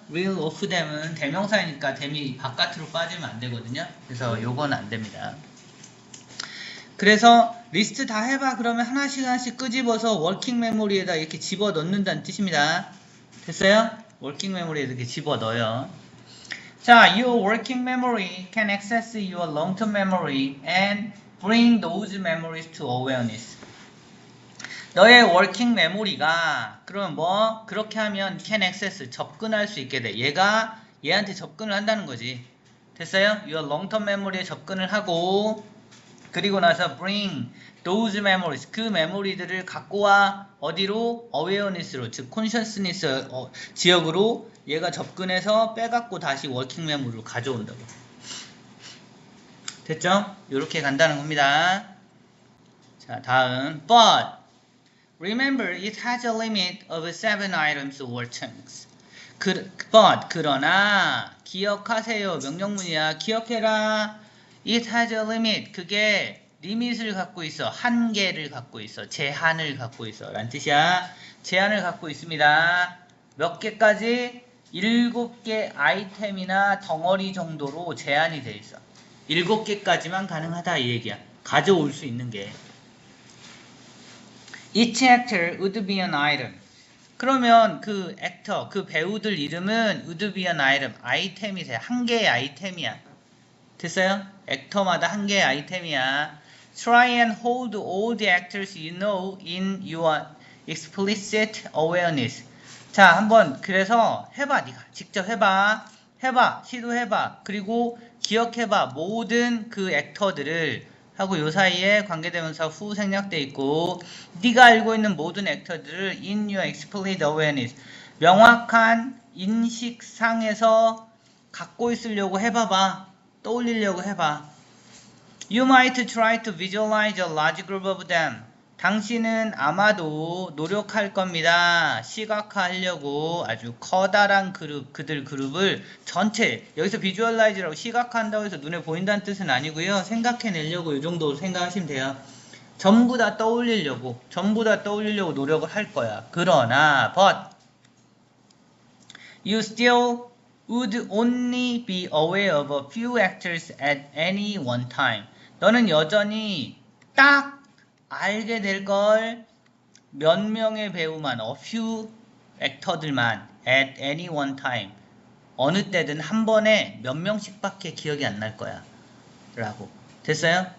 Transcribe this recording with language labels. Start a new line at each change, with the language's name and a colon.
Korean: reel off them은 대명사이니까 them이 바깥으로 빠지면 안 되거든요. 그래서 요건 안 됩니다. 그래서 리스트 다 해봐 그러면 하나씩 하나씩 끄집어서 워킹 메모리에다 이렇게 집어 넣는다는 뜻입니다. 됐어요? 워킹 메모리에 이렇게 집어 넣어요.
English: 자, your working memory can access your long-term memory and bring those memories to awareness.
Korean: 너의 working memory가 그럼 뭐 그렇게 하면 can access 접근할 수 있게 돼. 얘가 얘한테 접근을 한다는 거지. 됐어요? your long-term memory에 접근을 하고 그리고 나서
English: bring those memories
Korean: 그 메모리들을 갖고 와 어디로? awareness로 즉 consciousness 지역으로 얘가 접근해서 빼갖고 다시 working memory로 가져온다고. 됐죠? 이렇게 간다는 겁니다. 자 다음
English: but remember it has a limit of 7 items or chunks.
Korean: but 그러나 기억하세요. 명령문이야. 기억해라.
English: It has a limit.
Korean: 그게 리밋을 갖고 있어. 한계를 갖고 있어. 제한을 갖고 있어. 라는 뜻이야. 제한을 갖고 있습니다. 몇 개까지? 7개 아이템이나 덩어리 정도로 제한이 돼 있어. 7개까지만 가능하다 이 얘기야. 가져올 수 있는 게.
English: Each actor would be an item.
Korean: 그러면 그 액터, 그 배우들 이름은
English: would be an item.
Korean: 아이템이 돼. 한 개의 아이템이야. 됐어요? 액터마다 한 개의 아이템이야.
English: Try and hold all the actors you know in your explicit awareness.
Korean: 자, 한번 그래서 해봐. 네가 직접 해봐. 시도해봐. 그리고 기억해봐. 모든 그 액터들을 하고 요 사이에 관계대명사 who 생략돼 있고 네가 알고 있는 모든 액터들을
English: in your explicit awareness
Korean: 명확한 인식상에서 갖고 있으려고 해봐봐. 떠올리려고 해봐.
English: You might try to visualize a large group of them.
Korean: 당신은 아마도 노력할 겁니다. 시각화하려고 아주 커다란 그들 그룹을 전체, 여기서 visualize라고 시각화한다고 해서 눈에 보인다는 뜻은 아니고요. 생각해내려고 이 정도 생각하시면 돼요. 전부 다 떠올리려고 노력을 할 거야. 그러나,
English: but you still would only be aware of a few actors at any one time.
Korean: 너는 여전히 딱 알게 될 걸 몇 명의 배우만, a few 액터들만 at any one time. 어느 때든 한 번에 몇 명씩밖에 기억이 안 날 거야. 라고. 됐어요?